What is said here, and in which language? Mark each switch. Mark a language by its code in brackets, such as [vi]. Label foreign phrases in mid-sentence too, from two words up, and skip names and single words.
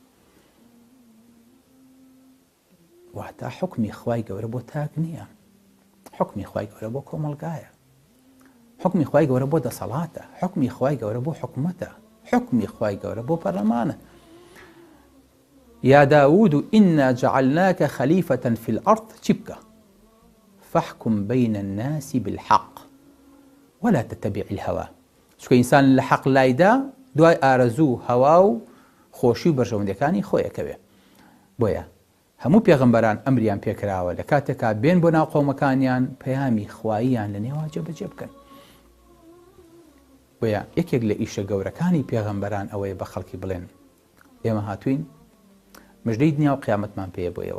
[ckb] واتە حکمی خوای گەورە بۆ تاک نییە، حکمی خوای گەورە بۆ کۆمەلگایە، حکمی خوای گەورە بۆ دەسەڵاتە، حکمی خوای گەورە بۆ حکومەتە، حکمی خوای گەورە بۆ پەرلەمانە. [ar] یا داود ئینا جعلناکە خەلیفەتەن فی الأرض [ckb] چی بکە؟ [ar] فاحكم بين الناس بالحق ولا تتبع الهوى. [ckb] چونکە ئینسان لە حەق لایدا دوای ئارەزوو هەوا و خۆشی و بەرژەوەندەکانی خۆیەکەوێ. بۆیە هەموو پێغەمبەران ئەمریان پێکراوە لە کاتێکا بێن بۆ ناو قەومەکانیان پەیامی خواییان لە نێوا جێبەجێ بکەن. بۆیە یەکێک لە ئیشە گەورەکانی پێغەمبەران ئەوەیە بە خەڵکی بڵێن ئێمە هاتوین مژدەی دنیا و قیامەتمان پێیە بۆیەوە.